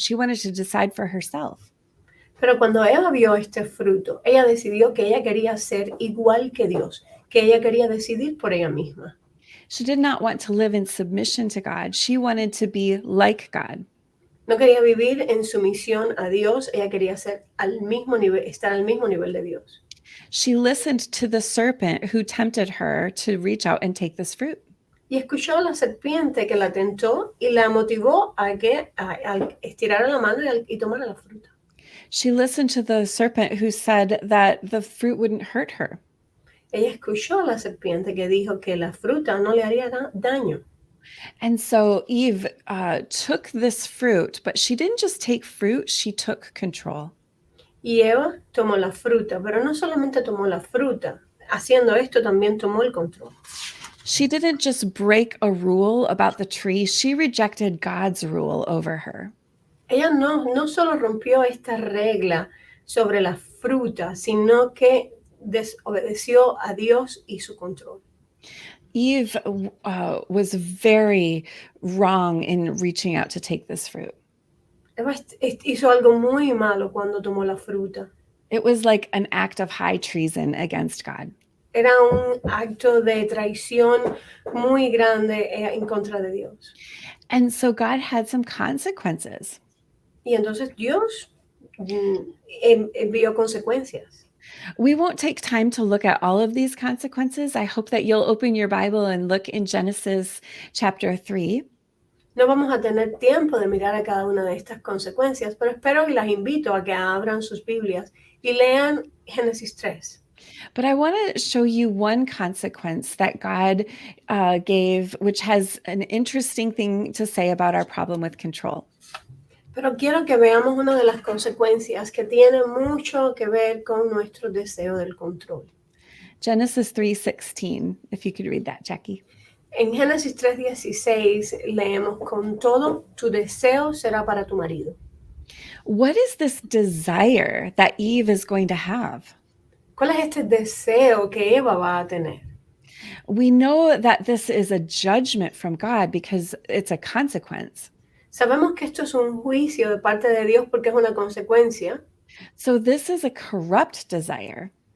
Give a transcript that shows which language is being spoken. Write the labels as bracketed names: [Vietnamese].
[English] She wanted to decide for herself. [Spanish] Pero cuando Eva vio este fruto, ella decidió que ella quería ser igual que Dios, que ella quería decidir por ella misma. [English] She did not want to live in submission to God. She wanted to be like God. [Spanish] No quería vivir en sumisión a Dios, ella quería ser al mismo nivel, estar al mismo nivel de Dios. [English] She listened to the serpent who tempted her to reach out and take this fruit. [Spanish] Y escuchó a la serpiente que la tentó y la motivó a que a estirara la mano y tomara la fruta. [English] She listened to the serpent who said that the fruit wouldn't hurt her. [Spanish] Ella escuchó a la serpiente que dijo que la fruta no le haría daño. [English] And so Eve took this fruit, but she didn't just take fruit, she took control. [Spanish] Y Eva tomó la fruta, pero no solamente tomó la fruta, haciendo esto también tomó el control. [English] She didn't just break a rule about the tree, she rejected God's rule over her. [Spanish] Ella no solo rompió esta regla sobre la fruta, sino que desobedeció a Dios y su control. [English] Eve was very wrong in reaching out to take this fruit. [Spanish] Eva hizo algo muy malo cuando tomó la fruta. [English] It was like an act of high treason against God. [Spanish] Era un acto de traición muy grande en contra de Dios. [English] And so God had some consequences. [Spanish] Y entonces Dios envió consecuencias. [English] We won't take time to look at all of these consequences. I hope that you'll open your Bible and look in Genesis chapter 3. [Spanish] No vamos a tener tiempo de mirar a cada una de estas consecuencias, pero espero y las invito a que abran sus Biblias y lean Génesis 3. [English] But I want to show you one consequence that God gave, which has an interesting thing to say about our problem with control. [Spanish] Pero quiero que veamos una de las consecuencias que tiene mucho que ver con nuestro deseo del control. [English] Genesis 3:16, if you could read that, Jackie. [Spanish] En Génesis 3:16 leemos, con todo, tu deseo será para tu marido. [English] What is this desire that Eve is going to have? [Spanish] ¿Cuál es este deseo que Eva va a tener? [English] We know that this is a judgment from God because it's a consequence. [Spanish] Sabemos que esto es un juicio de parte de Dios porque es una consecuencia. [English] So this is a corrupt desire.